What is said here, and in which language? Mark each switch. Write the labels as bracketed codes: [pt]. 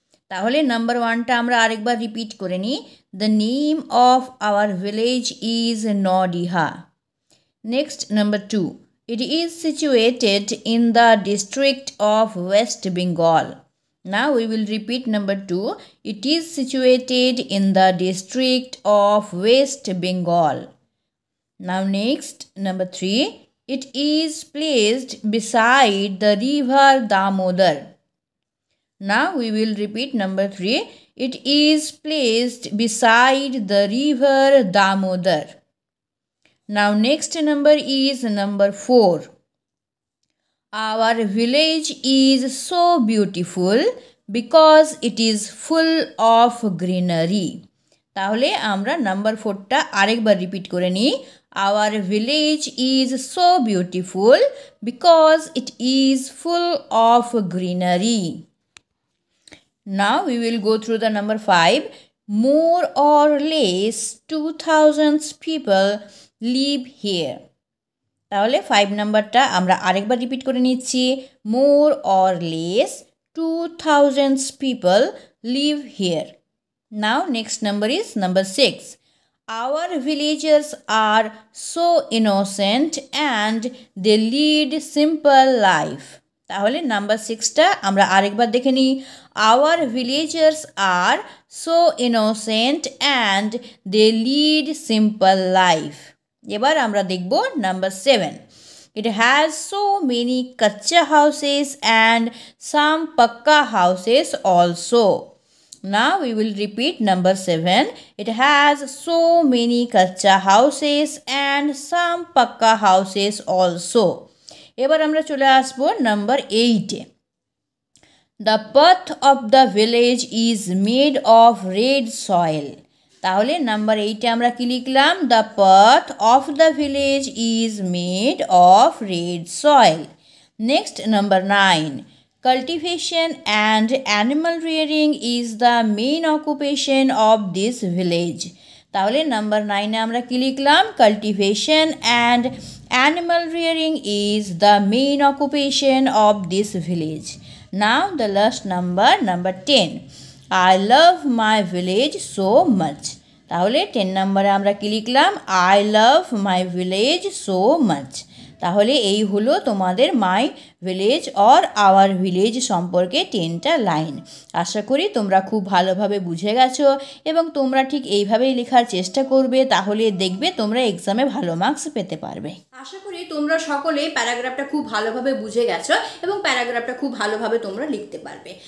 [bn] তাহলে নাম্বার 1টা আমরা আরেকবার রিপিট করে নিই। [en] The name of our village is Nadiha. Next number 2, it is situated in the district of West Bengal. Now we will repeat number 2. It is situated in the district of West Bengal. Now next number 3. It is placed beside the river Damodar. Now we will repeat number 3. It is placed beside the river Damodar. Now next number is number 4. Our village is so beautiful because it is full of greenery. [bn] তাহলে আমরা number 4টা আরেকবার repeat করে নিই। [en] Our village is so beautiful because it is full of greenery. Now we will go through the number 5. More or less 2000 people live here. [bn] তাহলে 5 নাম্বারটা আমরা আরেকবার রিপিট করে নিচ্ছি। [en] More or less 2000 people live here. Now next number is number 6. Our villagers are so innocent and they lead simple life. [bn] তাহলে number 6টা আমরা আরেকবার দেখে নিই। [en] Our villagers are so innocent and they lead simple life. [bn] এবার আমরা দেখব number 7. [en] It has so many kacha houses and some pakka houses also. Now we will repeat number 7. It has so many kacha houses and some pakka houses also. [bn] এবার আমরা চলে আসব number 8-এ। [en] The path of the village is made of red soil. [bn] তাহলে number 8-এ আমরা কি লিখলাম? [en] The path of the village is made of red soil. Next number 9. Cultivation and animal rearing is the main occupation of this village. [bn] তাহলে number 9-এ আমরা কি লিখলাম? [en] Cultivation and animal rearing is the main occupation of this village. Now the last number 10. I love my village so much. [bn] তাহলে 10 নম্বরে আমরা কি লিখলাম? [en] I love my village so much. [bn] তাহলে এই হলো তোমাদের [en] my village or our village [bn] সম্পর্কে 10টা লাইন। আশা করি তোমরা খুব ভালোভাবে বুঝে গেছো এবং তোমরা ঠিক এইভাবেই লেখার চেষ্টা করবে, তাহলে দেখবে তোমরা এক্সামে ভালো মার্কস পেতে পারবে। আশা করি তোমরা সকলেই প্যারাগ্রাফটা খুব ভালোভাবে বুঝে গেছো এবং প্যারাগ্রাফটা খুব ভালোভাবে তোমরা লিখতে পারবে।